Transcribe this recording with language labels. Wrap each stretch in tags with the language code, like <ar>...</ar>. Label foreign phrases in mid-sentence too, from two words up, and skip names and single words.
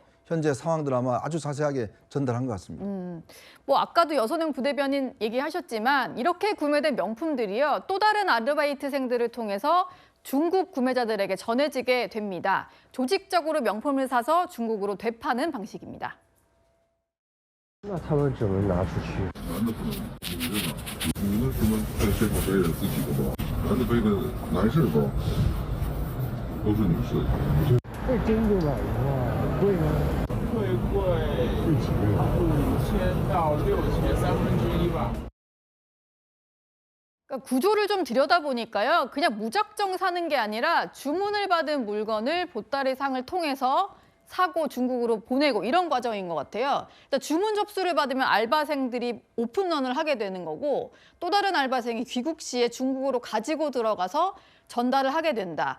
<ko>현재 상황들 아마 아주 자세하게 전달한 것 같습니다. 뭐 아까도 여선영 부대변인 얘기하셨지만 이렇게 구매된 명품들이요. 또 다른 아르바이트생들을 통해서 중국 구매자들에게 전해지게 됩니다. 조직적으로 명품을 사서 중국으로 되파는 방식입니다.</ko> <zh>那他们只能拿出去。男的不能，女的呢？女的只能在现场背着自己的包，男的背的男士的包，都是女士的。这真的买的话贵吗？会贵5000到6000，1/3吧。</zh> <ko>그러니까 구조를 좀 들여다보니까요. 그냥 무작정 사는 게 아니라 주문을 받은 물건을 보따리상을 통해서 사고 중국으로 보내고 이런 과정인 것 같아요. 일단 주문 접수를 받으면 알바생들이 오픈런을 하게 되는 거고 또 다른 알바생이 귀국 시에 중국으로 가지고 들어가서 전달을 하게 된다.</ko>